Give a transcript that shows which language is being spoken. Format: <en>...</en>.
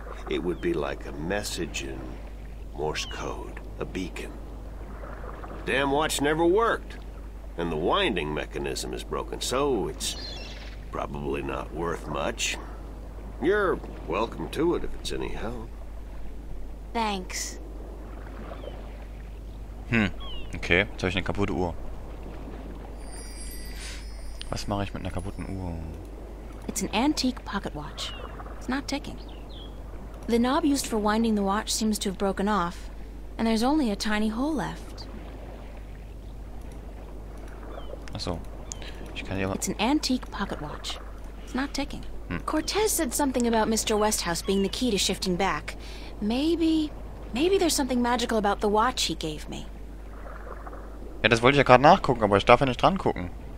<en>It would be like a message in Morse code, a beacon. Damn watch never worked, and the winding mechanism is broken, so it's probably not worth much. You're welcome to it if it's any help. Thanks.</en> <de>Okay, jetzt habe ich eine kaputte Uhr. Was mache ich mit einer kaputten Uhr?</de> <en>It's an antique pocket watch. It's not ticking. The knob used for winding the watch seems to have broken off, and there's only a tiny hole left.</en> <de>Achso. Ich kann hier aber...</de> <en>It's an antique pocket watch. It's not ticking. Cortez said something about Mr. Westhouse being the key to shifting back. Maybe there's something magical about the watch he gave me.</en> <de>Ja, das wollte ich ja gerade nachgucken, aber ich darf ja nicht dran gucken.</de>